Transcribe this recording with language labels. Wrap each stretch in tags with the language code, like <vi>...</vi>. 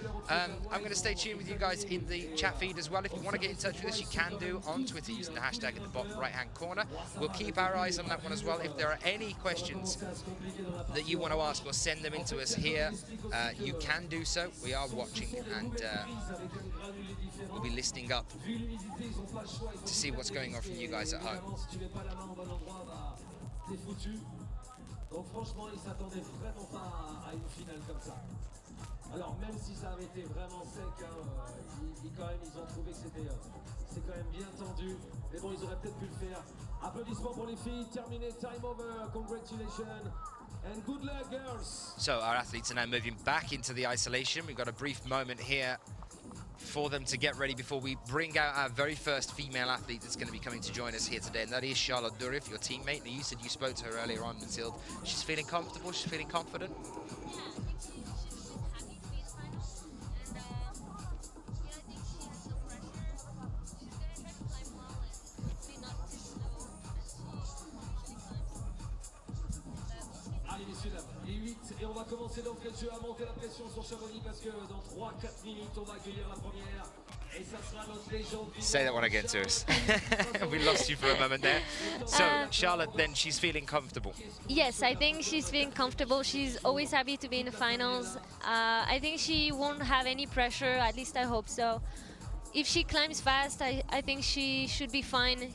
<en>I'm going to stay tuned with you guys in the chat feed as well. If you want to get in touch with us, you can do on Twitter using the hashtag at the bottom right-hand corner. We'll keep our eyes on that one as well. If there are any questions that you want to ask or send them into us here, you can do so. We are watching and we'll be listening up to see what's going on from you guys at home.</en> <fr>Donc franchement, ils s'attendaient vraiment pas à une finale comme ça. Alors même si ça avait été vraiment sec, quand même ils ont trouvé que c'est quand même bien tendu. Mais bon, ils auraient peut-être pu le faire. Applaudissements pour les filles.</fr> <en>Terminé, time over. Congratulations. And good luck, girls. So our athletes are now moving back into the isolation. We've got a brief moment here for them to get ready before we bring out our very first female athlete that's going to be coming to join us here today, and that is Charlotte Durif, your teammate. Now, you said you spoke to her earlier on, Mathilde. She's feeling comfortable, she's feeling confident?</en> <fr>Et on va commencer d'entrée de jeu à monter la pression sur Chamonix parce que dans 3-4 minutes on va accueillir la première et ça sera notre légende.</fr> <en>Say that one again to us. We lost you for a moment there. So Charlotte, then, she's feeling comfortable. Yes, I think she's feeling comfortable. She's always happy to be in the finals. I think she won't have any pressure, at least I hope so. If she climbs fast, I think she should be fine.</en>